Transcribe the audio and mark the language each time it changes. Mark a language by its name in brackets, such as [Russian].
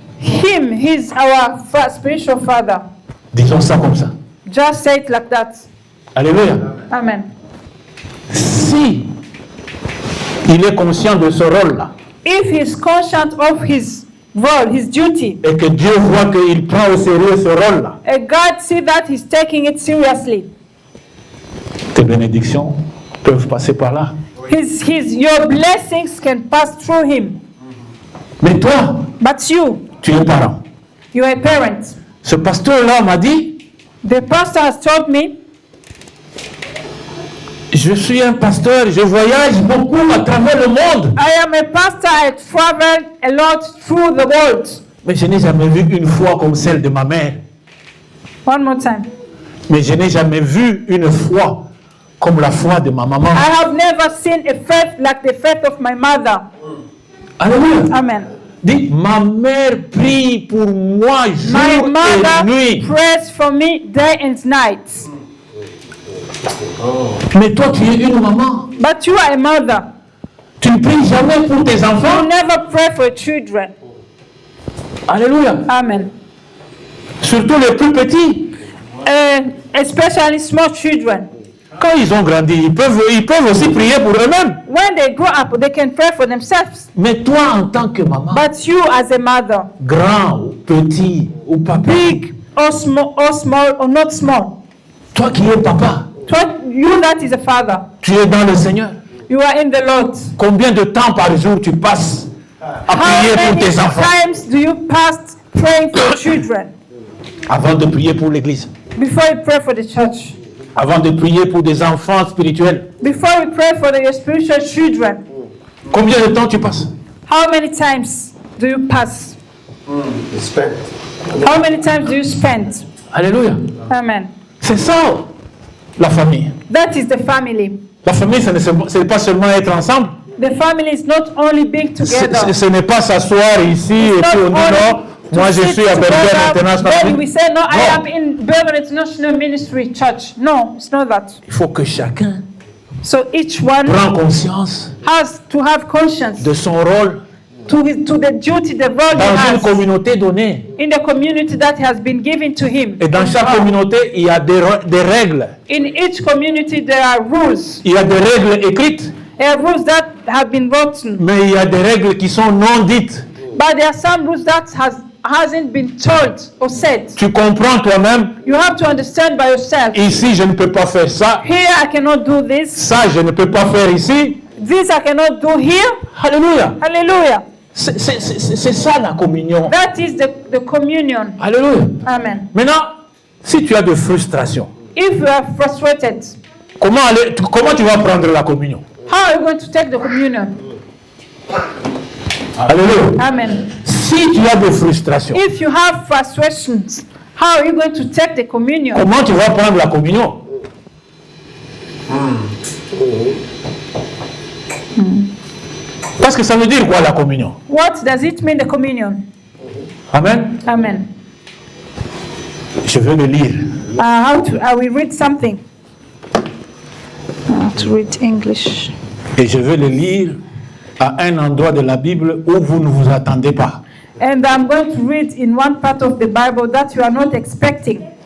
[English] Him, he's our spiritual father. [French] Disons ça comme ça. [English] Just say it like that. [French] Alléluia. [English] Amen. [French] Si il est conscient de ce rôle-là [English] If he's conscious of his role, his duty, [French] et que Dieu voit qu'il prend au sérieux ce rôle-là, [English] and God see that he's taking it seriously, [French] tes bénédictions peuvent passer par là. [English] your blessings can pass through him. [French] Mais toi, [English] But you [French] tu es parent. [English] are a parent. [French] Ce pasteur-là m'a dit, [English] The pastor has told me, [French] je suis un pasteur, je voyage beaucoup à travers le monde. [English] I am a pastor, I travel a lot through the world. [French] Mais je n'ai jamais vu une foi comme celle de ma mère. [English] One more time. [French] Mais je n'ai jamais vu une foi comme la foi de ma maman. [English] I have never seen a faith like the faith of my mother. [French] Alléluia. [English] Amen. [French] Dis, ma mère prie pour moi [English] My [French] jour et [English] mother [French] nuit. [English] prays for me day and night. [French] Mais toi, tu es une maman. [English] But you are a mother. [French] Tu ne pries jamais pour tes [English] You [French] enfants. [English] never pray for children. [French] Alléluia. [English] Amen. [French] Surtout les plus petits. [English] Especially small children. [French] Quand ils ont grandi, ils peuvent aussi prier pour eux-mêmes. [English] When they grow up, they can pray for themselves. [French] Mais toi, en tant que maman, [English] But you as a mother, [French] grand ou petit ou papa, [English] big or small or not small, [French] toi qui es papa, [English] you that is a father, [French] tu es dans le Seigneur. [English] you are in the Lord. [French] Combien de temps par jour tu passes à [English] How [French] prier pour [English] many [French] tes enfants [English] times do you pass praying for your children [French] avant de prier pour l'église, [English] before you pray for the church? [French] avant de prier pour des enfants spirituels? [English] Before you pray for your spiritual children, [French] Combien de temps tu passes? [English] how many times do you pass? Respect. How many times do you spend? [French] Alléluia. [English] Amen. [French] C'est ça, la famille. [English] That is the family. [French] La famille, ce n'est pas seulement être ensemble. [English] The family is not only being together. [French] Ce n'est pas s'asseoir ici et puis on dit non, moi je suis à Bergen [English] Then International. we say, no, I [French] Non. [English] am in Bergen International Ministry Church. No, it's not that. [French] Il faut que chacun [English] So each one [French] prenne conscience [English] has to have conscience [French] de son rôle [English] to the duty, the role he [French] dans une [English] has [French] communauté donnée. [English] in the community that has been given to him. [French] Et dans chaque communauté, il y a des règles. [English] In each community there are rules. [French] Il y a des règles écrites, [English] There are rules that have been written, [French] mais il y a des règles qui sont non dites. [English] but there are some rules that hasn't been told or said. [French] Tu comprends toi-même, [English] You have to understand by yourself. [French] ici je ne peux pas faire ça, [English] Here I cannot do this. [French] ça je ne peux pas faire ici. [English] This I cannot do here. [French] Alléluia. [English] Hallelujah. [French] C'est ça la communion. [English] That is the communion. [French] Alléluia. [English] Amen. [French] Maintenant, si tu as de frustration, [English] If you are frustrated, [French] comment tu vas prendre la communion? [English] how are you going to take the communion? [French] Alléluia. [English] Amen. [French] Si tu as de frustration, [English] If you have frustrations, how are you going to take the communion? [French] comment tu vas prendre la communion? Parce que ça veut dire quoi la communion? [English] What does it mean, the communion? Amen. Amen. [French] Je vais le lire. [English] I will read something. To read English. [French] Et je vais le lire à un endroit de la Bible où vous ne vous attendez pas. [English] And I'm going to read in one part of the Bible that you are not expecting.